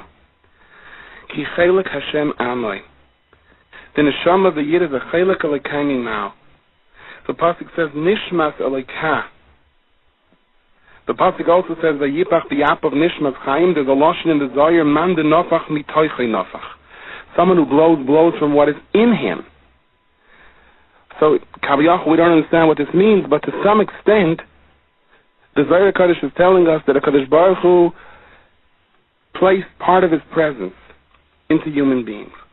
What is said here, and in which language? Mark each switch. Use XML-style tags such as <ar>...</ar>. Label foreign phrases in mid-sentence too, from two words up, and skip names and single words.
<he>כי חלק ה' עמו.</he> <en>The neshama the yid is a</en> <he>חלק אלוקה ממעל.</he> <en>The pasuk says,</en> <he>נשמת אליכה.</he> <en>The pasuk also says,</en> <he>ויפח באפיו נשמת חיים.</he> <en>There's a lashon in the Zohar,</en> <arc>מאן דנפח מתוכיה נפח.</arc> <en>Someone who blows from what is in him. So, Kaviyach, we don't understand what this means, but to some extent, the Zohar Kodesh is telling us that</en> <he>הקדוש ברוך הוא</he> <en>placed part of His presence into human beings.</en>